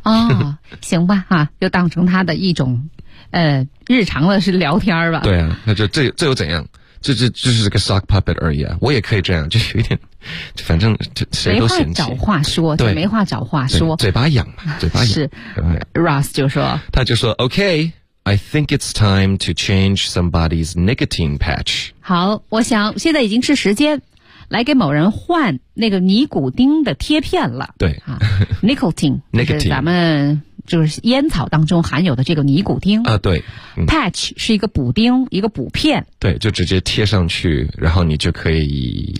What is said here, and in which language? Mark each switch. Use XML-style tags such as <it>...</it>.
<zh>哦，行吧，哈、啊，就当成他的一种，日常的是聊天吧。对啊，那就这又怎样？这是个 sock puppet 而已啊，我也可以这样，就有一点，反正谁都嫌弃。没话找话说，对，没话找话说，嘴巴痒嘛，嘴巴痒。是 ，Ross 就说，他就说 ，OK。</zh> <en>I think it's time to change somebody's nicotine patch.</en> <zh>好，我想现在已经是时间来给某人换那个尼古丁的贴片了。对啊 ，nicotine 就是咱们就是烟草当中含有的这个尼古丁啊。对、，patch 是一个补丁，一个补片。对，就直接贴上去，然后你就可以</zh>